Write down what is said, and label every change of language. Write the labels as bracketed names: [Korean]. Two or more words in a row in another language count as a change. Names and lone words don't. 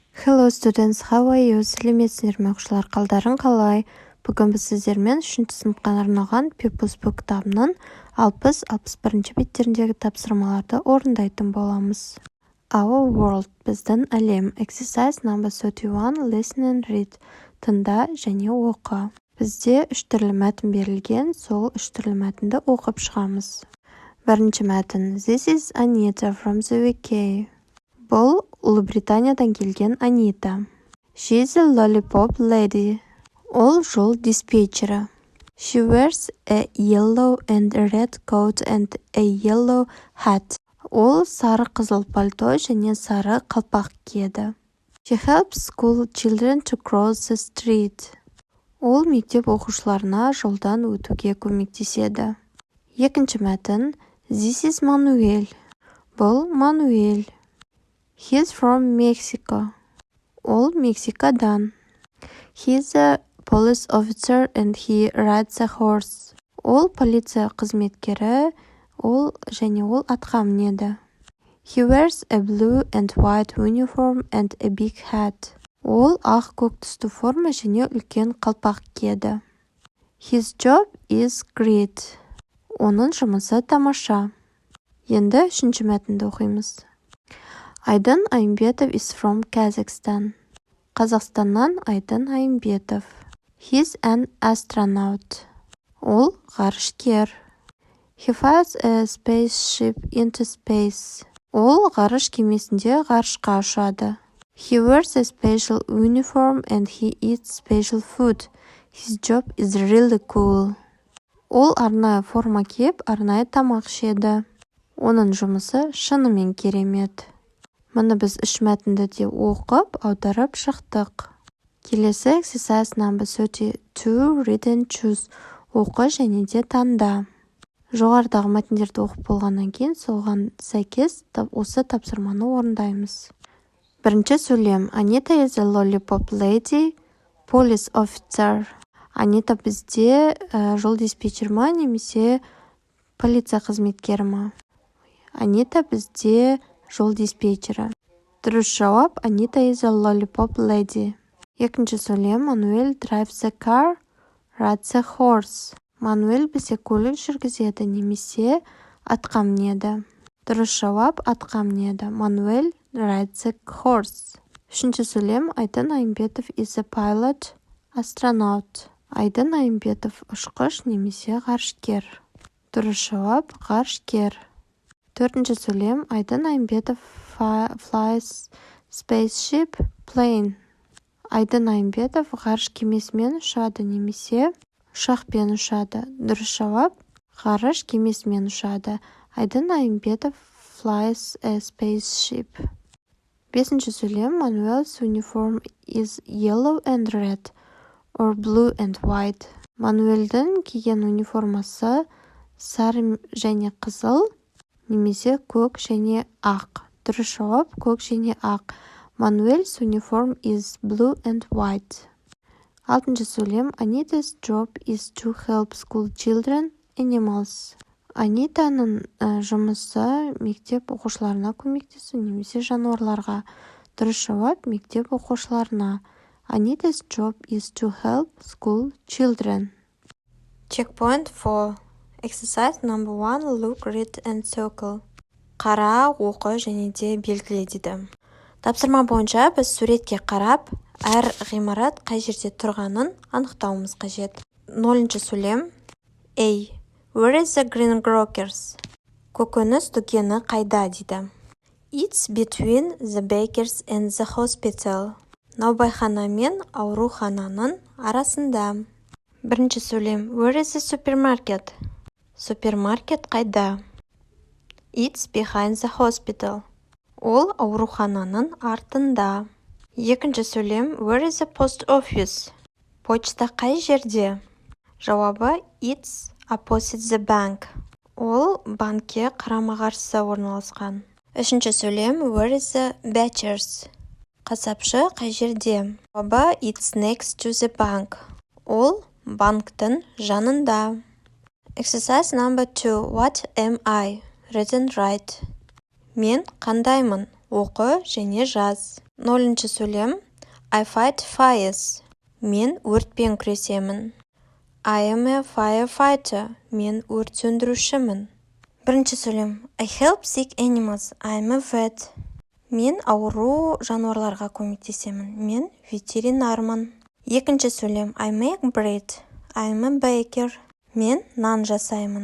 [English] Hello students, how are you? [Kazakh] Сәлеметсіздер ме оқушылар, қалдарың қалай? Бүгін біз сіздермен 3-ші сыныпқа арналған People's Book кітабының 60-61 беттеріндегі тапсырмаларды орындайтын боламыз. [English] Our world, [Kazakh] біздің әлем. [English] Exercise number 31, listen and read. [Kazakh] Тыңда және оқы. Бізде 3 түрлі мәтін берілген, сол 3 түрлі мәтінді оқып шығамыз. Бірінші мәтін. [English] This is Anita from the UK. [Kazakh] Бұл Ұлыбританиядан келген Анита. [English] She's a lollipop lady. [Kazakh] Ол жол диспетчері. [English] She wears a yellow and red coat and a yellow hat. [Kazakh] Ол сары қызыл пальто және сары қалпақ киеді. [English] She helps school children to cross the street. [Kazakh] Ол мектеп оқушыларына жолдан өтуге көмектеседі. Екінші мәтін. [English] This is Manuel. [Kazakh] Бұл Мануэль. [English] He's from Mexico. [Kazakh] Ол Мексикадан. [English] He's a police officer and he rides a horse. [Kazakh] Ол полиция қызметкері, ол атқа мінеді. [English] He wears a blue and white uniform and a big hat. [Kazakh] Ол ақ-көк түсті форма және үлкен қалпақ киеді. [English] His job is great. [Kazakh] Оның жұмысы тамаша. Енді 3-ші мәтінді оқимыз. Айдын Айымбетов [English] is from Kazakhstan. [Kazakh] Қазақстаннан Айдын Айымбетов. [English] He's an astronaut. [Kazakh] Ол ғарышкер. [English] He flies a spaceship into space. [Kazakh] Ол ғарыш кемесінде ғарышқа ұшады. [English] He wears a special uniform and he eats special food. His job is really cool. [Kazakh] Ол арнайы форма киіп, арнайы тамақ ішеді. Оның жұмысы шынымен керемет. Мұны біз 3 мәтінді де оқып, аударып шықтық. [English] Келесі exercise number 32, read and choose. [Kazakh] Оқы және де таңда. Жоғарыдағы мәтіндерді оқып болғаннан кейін, соған сәйкес осы тапсырманы орындаймыз. Бірінші сөйлем. [English] Anita is a lollipop lady, police officer. [Kazakh] Анита бізде жол диспетчер ма, немесе полиция қызметкері ма? Анита бізде жол диспетчері. Дұрыс жауап. [English] Anita is a lollipop lady. [Kazakh] Екінші сөйлем. [English] Мануэль drives a car, rides a horse. [Kazakh] Мануэль бізде көлік жүргізеді, немесе атқа мінеді. Дұрыс жауап. Атқа мінеді. Мануэль [English] rides a horse. [Kazakh] Үшінші сөйлем. [English] Айдын Айымбетов is a pilot, astronaut. [Kazakh] Айдын Айымбетов ұшқыш немесе ғарышкер. Дұрыс жауап. Ғарышкер. Төртінші сөйлем. [English] Айдын Айымбетов flies spaceship plane. [Kazakh] Айдын Айымбетов ғарыш кемесімен ұшады, немесе ұшақпен ұшады. Дұрыс жауап. Ғарыш кемесімен ұшады. [English] Айдын Айымбетов flies a spaceship. [Kazakh] Бесінші сөйлем. [English] Manuel's uniform is yellow and red or blue and white. [Kazakh] Мануэльдің киген униформасы сары және қызыл, немесе көк және ақ. Дұрыс жауап. Көк және ақ. [English] Manuel's uniform is blue and white. [Kazakh] Алтыншы сөйлем. [English] Anita's job is to help school children animals. [Kazakh] Анитаның жұмысы мектеп оқушыларына көмектесу, немесе жануарларға. Дұрыс жауап. Мектеп оқушыларына. [English] Anita's job is to help school children. Checkpoint 4. Exercise number 1. Look, read and circle. [Kazakh] Қара, оқы және де белгіле дейді. Тапсырма бойынша біз суретке қарап, әр ғимарат қай жерде тұрғанын анықтауымыз қажет. 0-ші сөйлем. [English] A. Where is the green grocers? [Kazakh] Көкөніс дүкені қайда дейді. [English] It's between the bakers and the hospital. [Kazakh] Наубайхана мен аурухананың арасында. 1-ші сөйлем. [English] Where is the supermarket? [Kazakh] Супермаркет қайда? [English] It's behind the hospital. [Kazakh] Ол аурухананың артында. 2-ші сөйлем. [English] Where is the post office? [Kazakh] Почта қай жерде? Жауабы [English] it's opposite the bank. [Kazakh] Ол банкке қарама-қарсы орналасқан. 3-ші сөйлем. [English] Where is the butchers? [Kazakh] Қасапшы қай жерде? [English] Жауабы it's next to the bank. [Kazakh] Ол банктың жанында. [English] Exercise number 2. What am I? Read and write. [Kazakh] Мен қандаймын? оқы және жаз. 0-ші сөйлем. [English] I fight fires. [Kazakh] Мен өртпен күресемін. [English] I am a firefighter. [Kazakh] Мен өрт сөндірушімін. 1-ші сөйлем. [English] I help sick animals. I am a vet. [Kazakh] Мен ауру жануарларға көмектесемін. Мен ветеринармын. 2-ші сөйлем. [English] I make bread. I am a baker. [Kazakh] Мен нан жасаймын.